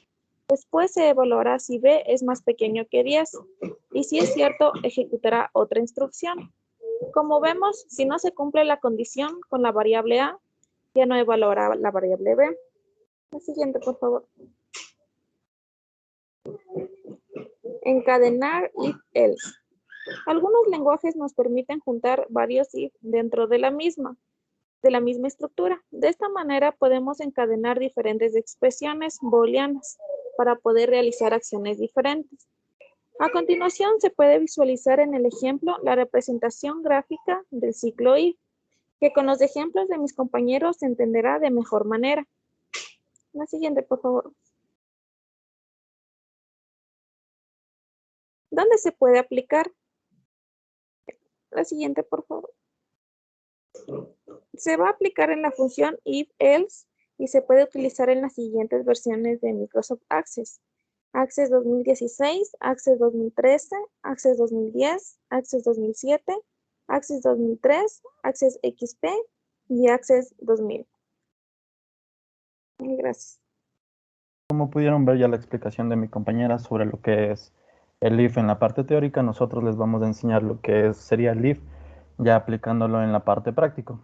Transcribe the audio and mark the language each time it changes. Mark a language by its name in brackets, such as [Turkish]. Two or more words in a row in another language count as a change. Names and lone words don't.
[Spanish] Después se evaluará si B es más pequeño que 10 y si es cierto, ejecutará otra instrucción. Como vemos, si no se cumple la condición con la variable A, ya no evaluará la variable B. La siguiente, por favor. Encadenar if-else. Algunos lenguajes nos permiten juntar varios if dentro de la misma estructura. De esta manera podemos encadenar diferentes expresiones booleanas para poder realizar acciones diferentes. A continuación se puede visualizar en el ejemplo la representación gráfica del ciclo if, que con los ejemplos de mis compañeros se entenderá de mejor manera. La siguiente, por favor. ¿Dónde se puede aplicar? La siguiente, por favor. Se va a aplicar en la función if-else y se puede utilizar en las siguientes versiones de Microsoft Access. Access 2016, Access 2013, Access 2010, Access 2007, Access 2003, Access XP y Access 2000. Gracias. Como pudieron ver ya la explicación de mi compañera sobre lo que es el if en la parte teórica, nosotros les vamos a enseñar lo que sería el if ya aplicándolo en la parte práctica.